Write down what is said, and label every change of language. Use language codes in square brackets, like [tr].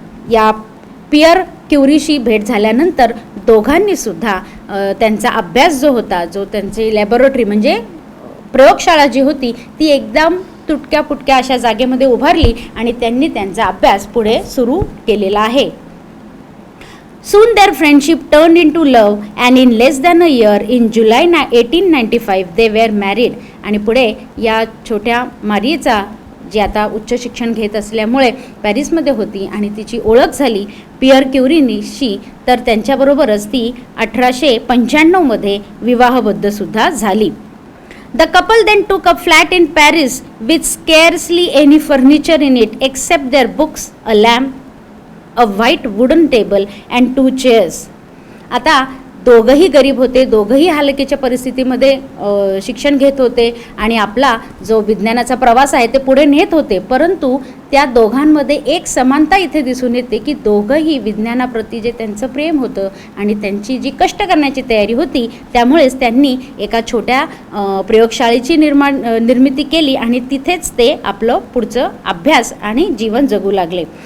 [mr] या पियर क्युरीशी भेट झाल्यानंतर दोघांनी सुद्धा त्यांचा अभ्यास जो होता, जो त्यांची लॅबोरेटरी म्हणजे प्रयोगशाळा जी होती ती एकदम तुटक्या फुटक्या अशा जागेमध्ये उभारली आणि त्यांनी त्यांचा अभ्यास पुढे सुरू केलेला आहे. [en] Soon their friendship turned into love and in less than a year, in July 1895, they were married. [mr] आणि पुढे या छोट्या मारियेचा, जी आता उच्च शिक्षण घेत असल्यामुळे पॅरिसमध्ये होती आणि तिची ओळख झाली पियर क्युरीशी, तर त्यांच्याबरोबरच ती 1895मध्ये विवाहबद्धसुद्धा झाली. [en] The couple then took a flat in Paris with scarcely any furniture in it except their books, a lamp, a white wooden table and 2 chairs. [mr] आता दोघंही गरीब होते, दोघंही हालकीच्या परिस्थितीमध्ये शिक्षण घेत होते आणि आपला जो विज्ञानाचा प्रवास आहे ते पुढे नेत होते. परंतु त्या दोघांमध्ये एक समानता इथे दिसून येते की दोघंही विज्ञानाप्रती जे त्यांचं प्रेम होतं आणि त्यांची जी कष्ट करण्याची तयारी होती त्यामुळेच त्यांनी एका छोट्या प्रयोगशाळेची निर्मिती केली आणि तिथेच ते आपलं पुढचं अभ्यास आणि जीवन जगू लागले.